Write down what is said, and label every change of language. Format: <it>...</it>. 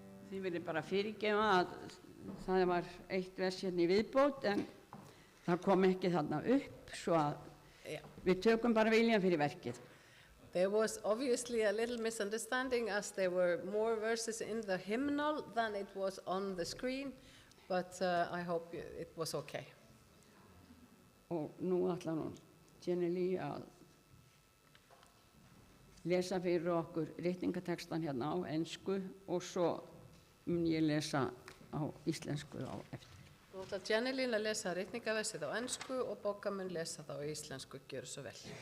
<is>Þið viljið bara fyrirgefa að það var eitt vers hérna í viðbót en það kom ekki þarna upp svo að</is> <en>Yeah.</en> <is>við tökum bara viljan fyrir verkið.</is> <en>There was obviously a little misunderstanding as there were more verses in the hymnal than it was on the screen, but I hope it was okay.</en> <is>Og nú ætlar hún Jenny Lee að lesa fyrir okkur ritningatextan hérna á ensku og svo mun ég lesa á íslensku á eftir. Nú ætlar Jenny Lynn að lesa ritningaversið á ensku og Bogga mun lesa það á íslensku, gjöru svo vel.</is>